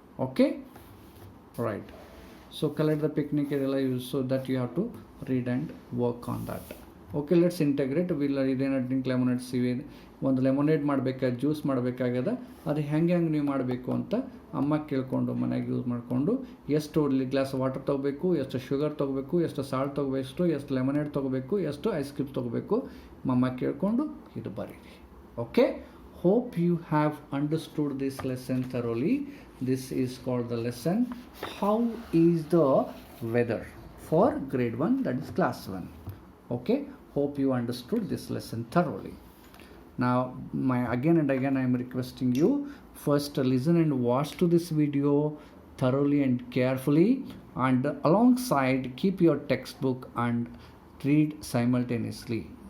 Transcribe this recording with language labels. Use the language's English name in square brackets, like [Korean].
[English] Okay, right. So collect the picnic area so that you have to read and work on that. Okay, let's integrate. [Kannada] ಇದೇನು drink lemonade C V ಒಂದು lemonade ಮಾಡಬೇಕಾದ juice ಮಾಡಬೇಕಾಗ್ಯದ. ಅದು ಹೆಂಗೆ ನೀವು ಮಾಡಬೇಕು ಅಂತ ಅಮ್ಮ ಕೇಳಿಕೊಂಡು ಮನೆಯಾಗ ಯೂಸ್ ಮಾಡಿಕೊಂಡು ಎಷ್ಟು ಗ್ಲಾಸ್ ವಾಟರ್ ತೊಗೋಬೇಕು, ಎಷ್ಟು ಶುಗರ್ ತೊಗೋಬೇಕು, ಎಷ್ಟು ಸಾಲ್ಟ್ ತೊಗೋಬೇಕು, ಎಷ್ಟು ಲೆಮನೇಡ್ ತೊಗೋಬೇಕು, ಎಷ್ಟು ಐಸ್ ಕ್ರೀಮ್ ತೊಗೋಬೇಕು ಅಮ್ಮ ಕೇಳಿಕೊಂಡು ಇದು ಬರೀರಿ. [English] Okay, hope you have understood this lesson thoroughly. This is called the lesson how is the weather for grade 1, that is class 1. Okay, hope you understood this lesson thoroughly. Now again and again I am requesting you, first listen and watch to this video thoroughly and carefully, and alongside keep your textbook and read simultaneously.